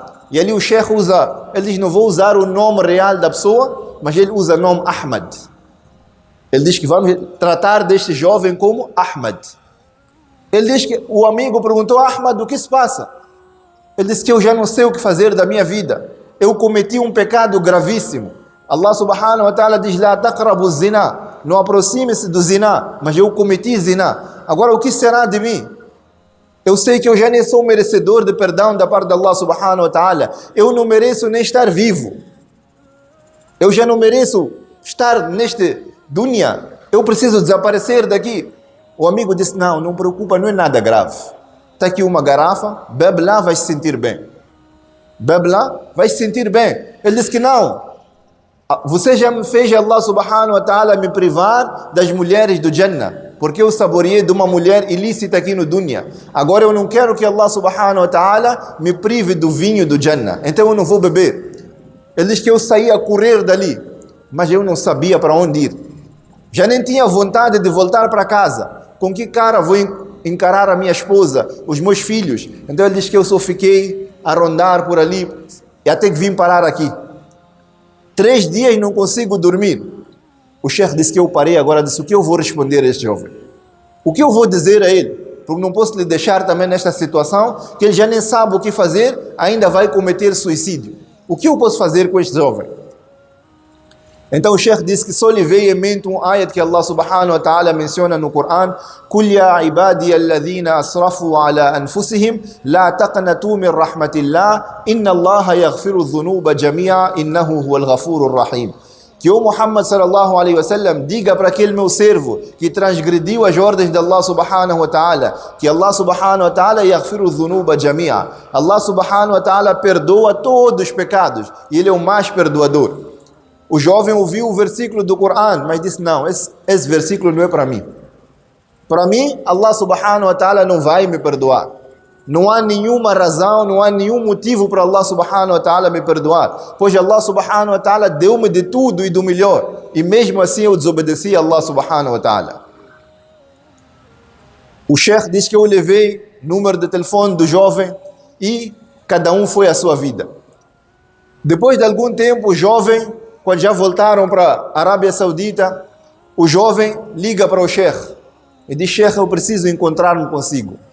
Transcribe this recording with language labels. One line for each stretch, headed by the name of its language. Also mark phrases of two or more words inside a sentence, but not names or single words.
Portuguese: E ali o Sheikh usa, ele diz, não vou usar o nome real da pessoa, mas ele usa o nome Ahmad. Ele diz que vamos tratar deste jovem como Ahmad. Ele diz que o amigo perguntou, Ahmad, o que se passa? Ele disse que eu já não sei o que fazer da minha vida. Eu cometi um pecado gravíssimo.
Arabic: الله سبحانه وتعالى diz, لا تقربوا الزنا.
Portuguese: Não aproxime-se do zina, mas eu cometi zina. Agora o que será de mim? Eu sei que eu já nem sou merecedor de perdão da parte de
Arabic: الله سبحانه وتعالى.
Portuguese: Eu não mereço nem estar vivo. Eu já não mereço estar neste dunya. Eu preciso desaparecer daqui. O amigo disse, não preocupa, não é nada grave. Está aqui uma garrafa, bebe lá, vai se sentir bem. Bebe lá, vai se sentir bem. Ele disse que não. Você já me fez,
Arabic: الله سبحانه وتعالى,
Portuguese: me privar das mulheres do Jannah, porque eu saboreei de uma mulher ilícita aqui no dunya. Agora eu não quero que
Arabic: الله سبحانه وتعالى
Portuguese: me prive do vinho do Jannah, então eu não vou beber. Ele diz que eu saí a correr dali, mas eu não sabia para onde ir. Já nem tinha vontade de voltar para casa. Com que cara vou encarar a minha esposa, os meus filhos. Então ele diz que eu só fiquei a rondar por ali e até que vim parar aqui. 3 dias não consigo dormir. O chefe disse que eu parei, agora disse: o que eu vou responder a este jovem? O que eu vou dizer a ele? Porque não posso lhe deixar também nesta situação, que ele já nem sabe o que fazer, ainda vai cometer suicídio. O que eu posso fazer com este jovem? Então o chefe disse que só lhe veio em mente um ayat que
Arabic: الله سبحانه وتعالى
Portuguese: menciona no Coran:
Arabic: قل يا عبادي الذين أسرفوا على أنفسهم لا تقنطوا من رحمة الله إن الله يغفر الذنوب جميعا إنه هو الغفور الرحيم.
Portuguese: Que o Muhammad
Arabic: صلى الله عليه وسلم
Portuguese: diga para aquele meu servo que transgrediu as ordens de
Arabic: الله سبحانه وتعالى,
Portuguese: que
Arabic: الله سبحانه وتعالى يغفر الذنوب جميعا. الله سبحانه وتعالى
Portuguese: perdoa todos os pecados e ele é o mais perdoador. O jovem ouviu o versículo do Coran, mas disse: não, esse versículo não é para mim. Para mim,
Arabic: الله سبحانه وتعالى
Portuguese: não vai me perdoar. Não há nenhuma razão, não há nenhum motivo para
Arabic: الله سبحانه وتعالى
Portuguese: me perdoar. Pois
Arabic: الله سبحانه وتعالى
Portuguese: deu-me de tudo e do melhor. E mesmo assim eu desobedeci a
Arabic: الله سبحانه وتعالى.
Portuguese: O chefe diz que eu levei o número de telefone do jovem e cada um foi à sua vida. Depois de algum tempo, o jovem, quando já voltaram para a Arábia Saudita, o jovem liga para o chefe e diz: chefe, eu preciso encontrar-me consigo.